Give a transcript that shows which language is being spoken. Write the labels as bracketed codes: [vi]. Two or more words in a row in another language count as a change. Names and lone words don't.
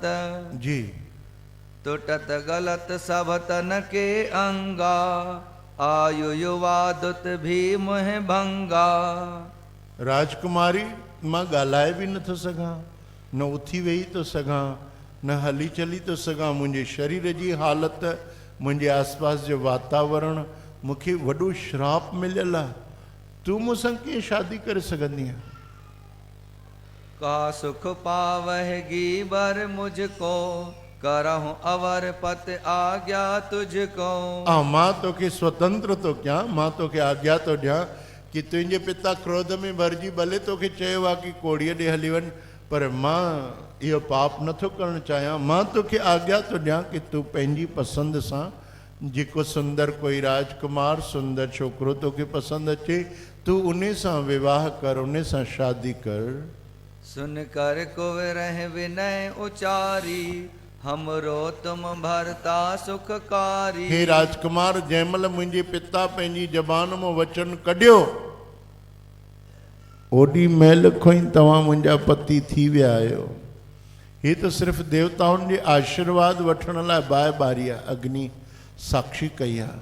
[sd] जी। [bra] टुटत गलत सब तन के अंगा, आयु युवा दुत भी मुह भंगा। [sd] राजकुमारी, मां ॻाल्हाए बि नथो सघां, न उथी वेही थो सघां, न हली चली थो सघां। मुंहिंजे शरीर जी हालति, मुंहिंजे आसपास जो वातावरण, मूंखे वॾो श्राप मिलियल आहे। तूं मूंसां कीअं शादी करे सघंदी आहे? [bra] का सुख पावहगी बर मुझको, करहूं अवर पत आज्ञा तुझको। [sd] मां तोखे स्वतंत्र थो कयां, मां तोखे आज्ञा थो ॾियां कि तुंहिंजे पिता क्रोध में भरिजी भले तोखे चयो आहे कि कोड़ीअ ॾे हली वञ, पर मां इहो पाप नथो करणु चाहियां। मां तोखे आज्ञा थो ॾियां कि तूं पंहिंजी पसंदि सां जेको सुंदर कोई राजकुमार सुंदर छोकिरो तोखे पसंदि अचे, तूं उन सां विवाह कर, उन सां शादी कर। [bra] सुन कर कुवरह विनय उचारी, हमरो तुम भरता सुखकारी। [sd] हे राजकुमार, जंहिंमहिल मुंहिंजे पिता पंहिंजी ज़बान मां वचन कढियो, ओॾी महिल खां ई तव्हां मुंहिंजा पति थी विया आहियो। हीअ त सिर्फ़ु देवताउनि जे आशीर्वाद वठण लाइ बाहि ॿारी आहे, अग्नि साक्षी कई आहे।